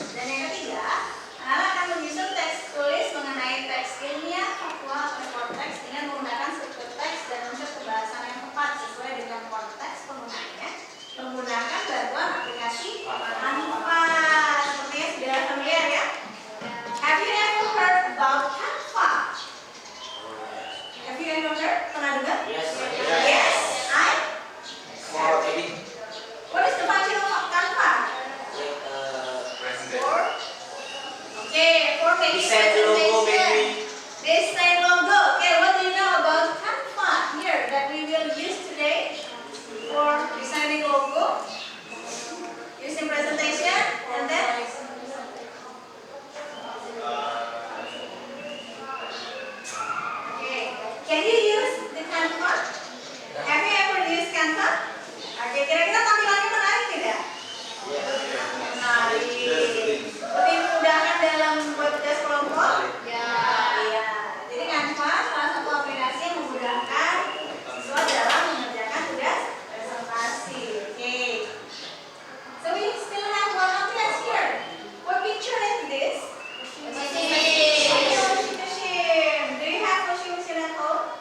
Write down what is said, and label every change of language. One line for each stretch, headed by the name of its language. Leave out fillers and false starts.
Indonesian: Dan yang ketiga, anak-anak akan menyusun teks tulis mengenai teks ilmiah, faktual, report teks dengan menggunakan struktur teks dan unsur kebahasan yang tepat sesuai dengan konteks penggunaannya, menggunakan bantuan aplikasi Canva. Sepertinya sudah familiar ya.
English: Have you ever heard about Canva? Have you ever heard?
Indonesian: Pernah dengar?
English: Yes. Yes. For edit, What is the function of Canva? like For okay, for making design logo maybe. Design logo. Okay, what do you know about Canva here that we will use today for designing logo, using presentation, and then okay. Can you use the Canva? Have you ever used Canva?
Indonesian: Oke, kira-kira tampilannya menarik tidak? Menarik. Lebih memudahkan dalam membuat tugas kelompok? Ya. Iya. Jadi Canva salah satu aplikasi yang memudahkan siswa dalam mengerjakan tugas presentasi. Oke.
English: So we still have one appliance here. What picture is this? Washing machine. Do you have washing machine at home?